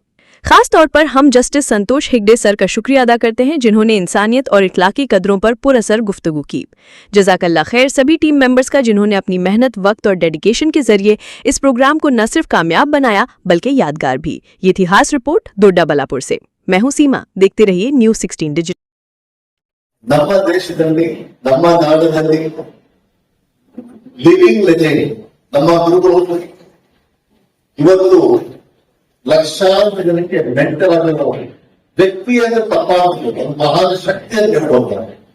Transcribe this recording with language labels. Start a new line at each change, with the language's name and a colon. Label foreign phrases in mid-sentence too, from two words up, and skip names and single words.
Hindi: खास तौर पर हम जस्टिस संतोष हेगड़े सर का शुक्रिया अदा करते हैं, जिन्होंने इंसानियत और इखलाकी कदरों पर पुरअसर गुफ्तगू की।
Arabic: جزاك الله خير
Hindi: सभी
English: team members
Hindi: का, जिन्होंने अपनी मेहनत, वक्त और डेडिकेशन के जरिए इस प्रोग्राम को न सिर्फ कामयाब बनाया बल्कि यादगार भी। ये थी खास रिपोर्ट दोड्डा बलापुर से। मैं हूं सीमा, देखते रहिए न्यू 16 डिजिटल।
Kannada: ನಮ್ಮ ದೇಶದಲ್ಲಿ ನಮ್ಮ ನಾಡಿನಲ್ಲಿ
English: living legend
Kannada: ನಮ್ಮ ಗುರುಗಳು ಇವತ್ತು ಲಕ್ಷಾಂತರ ಜನಕ್ಕೆ ಮೆಂಟಲ್ ಆಗಿರೋ ವ್ಯಕ್ತಿಯನ್ನು ತಪ್ಪಾಗಿ ಮಹಾನ್ ಶಕ್ತಿಯನ್ನು ಹೇಳ್ಕೊಳ್ತಾರೆ.